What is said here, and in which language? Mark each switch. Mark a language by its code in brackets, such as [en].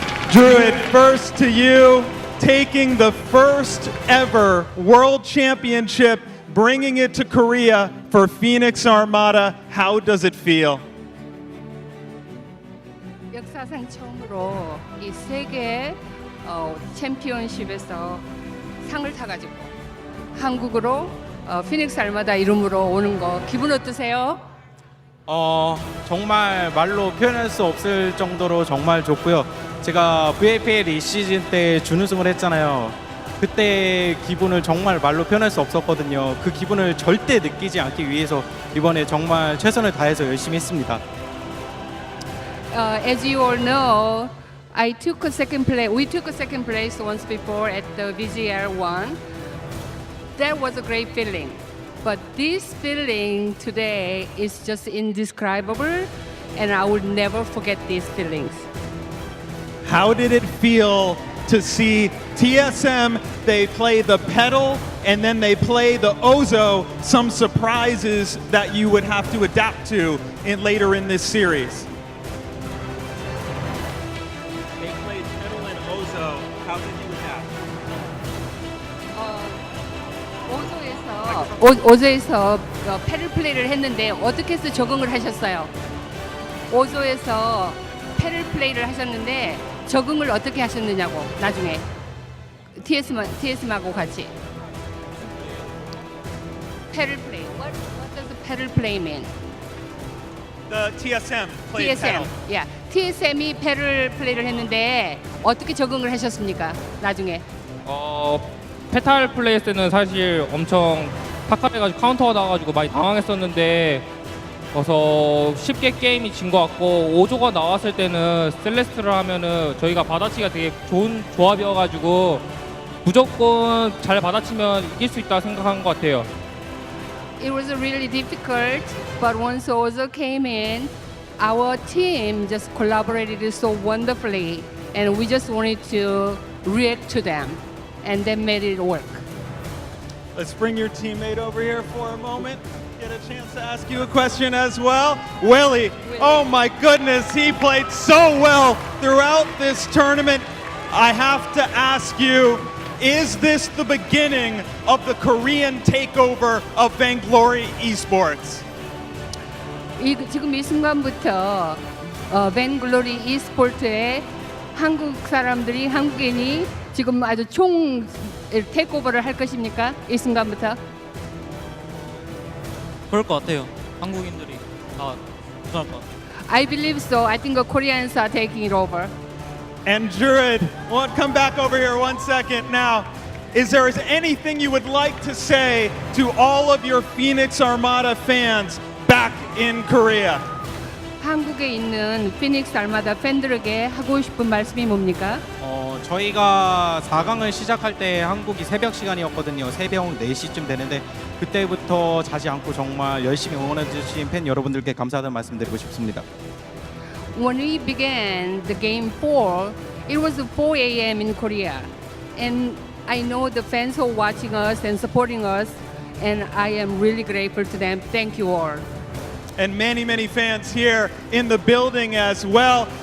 [en] Druid, first to you, taking the first ever World Championship, bringing it to Korea for Phoenix Armada. How does it feel? [ko] 역사상 처음으로 이 세계 챔피언십에서 상을 타가지고 한국으로 피닉스 알마다 이름으로 오는 거 기분 어떠세요? 정말 말로 표현할 수 없을 정도로 정말 좋고요. 제가 VAPL 이 시즌 때 준우승을 했잖아요. 그때 기분을 정말 말로 표현할 수 없었거든요. 그 기분을 절대 느끼지 않기 위해서 이번에 정말 최선을 다해서 열심히 했습니다. [en] As you all know, we took a second place once before at the VGR 1. That was a great feeling. But this feeling today is just indescribable, and I will never forget these feelings. How did it feel to see TSM, they play the pedal and then they play the Ozo, some surprises that you would have to adapt to later in this series? They played pedal and Ozo. How did you adapt? [ko] 오조에서 패를 플레이를 했는데 어떻게 해서 적응을 하셨어요? 오조에서 패를 플레이를 하셨는데 적응을 어떻게 하셨느냐고 나중에 TSM하고 같이 패를 플레이. [en] What does the pedal play mean? The TSM played TSM. pedal. Yeah. [ko] TSM이 패를 플레이를 했는데 어떻게 적응을 하셨습니까? 나중에. 페탈 플레이 했을 때는 사실 엄청 팍팍해가지고 카운터가 나와가지고 많이 당황했었는데 그래서 쉽게 게임이 진 것 같고 5조가 나왔을 때는 셀레스트를 하면은 저희가 받아치기가 되게 좋은 조합이어가지고 무조건 잘 받아치면 이길 수 있다 생각한 것 같아요. [en] It was really difficult, but once Ozo came in, our team just collaborated so wonderfully, and we just wanted to react to them, and that made it work. Let's bring your teammate over here for a moment. Get a chance to ask you a question as well. Willie, oh my goodness, he played so well throughout this tournament. I have to ask you, is this the beginning of the Korean takeover of Vainglory eSports? [ko] 지금 이 순간부터 벤글로리 e스포츠에 한국 사람들이 한국인이 지금 아주 총 테이크오버를 할 것입니까? 이 순간부터? 그럴 것 같아요. 한국인들이 다 우승할 것 같아요. [en] I believe so. I think the Koreans are taking it over. And Druid, come back over here 1 second now. Is there anything you would like to say to all of your Phoenix Armada fans back in Korea? [ko] 한국에 있는 피닉스 알마다 팬들에게 하고 싶은 말씀이 뭡니까? 저희가 4강을 시작할 때 한국이 새벽 시간이었거든요. 새벽 4시쯤 되는데 그때부터 자지 않고 정말 열심히 응원해주신 팬 여러분들께 감사하다는 말씀드리고 싶습니다. [en] When we began the game 4, it was 4 a.m. in Korea. And I know the fans who are watching us and supporting us, and I am really grateful to them. Thank you all. And many, many fans here in the building as well.